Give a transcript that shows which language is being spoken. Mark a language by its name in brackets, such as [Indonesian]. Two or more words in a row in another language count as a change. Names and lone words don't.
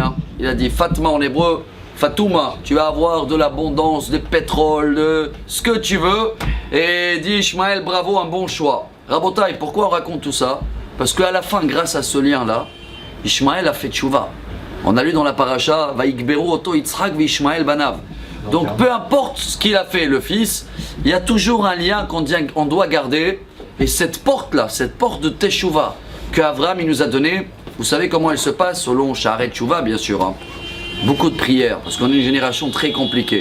[French] Il a dit Fatma en hébreu, Fatouma, tu vas avoir de l'abondance, de pétrole, de ce que tu veux. Et dit Ishmaël, bravo, un bon choix. Rabotai, pourquoi on raconte tout ça? Parce qu'à la fin, grâce à ce lien-là, Ishmaël a fait tchouva. On a lu dans la paracha, [Hebrew] ויקברו אותו יצחק וישמעאל בניו. [French] Donc peu importe ce qu'il a fait, le fils, il y a toujours un lien qu'on doit garder. Et cette porte-là, cette porte de Teshuvah qu'Abraham nous a donnée, vous savez comment elle se passe selon Sha'arei Tshuva, bien sûr. Beaucoup de prières, parce qu'on est une génération très compliquée.